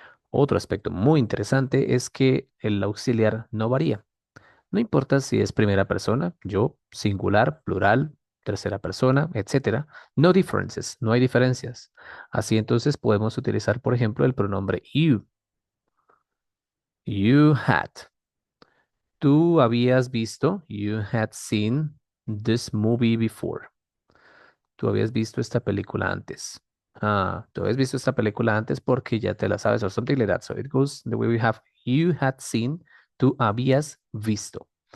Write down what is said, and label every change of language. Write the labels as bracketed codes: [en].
[es] Otro aspecto muy interesante es que el auxiliar no varía. No importa si es primera persona, yo, singular, plural, tercera persona, etcétera. [en] No differences, [es] no hay diferencias. Así entonces podemos utilizar, por ejemplo, el pronombre you. [en] You had. [es] Tú habías visto, [en] you had seen this movie before. [es] Tú habías visto esta película antes. Ah, tú habías visto esta película antes porque ya te la sabes, [en] or something like that. So it goes the way we have you had seen, [es] tú habías visto.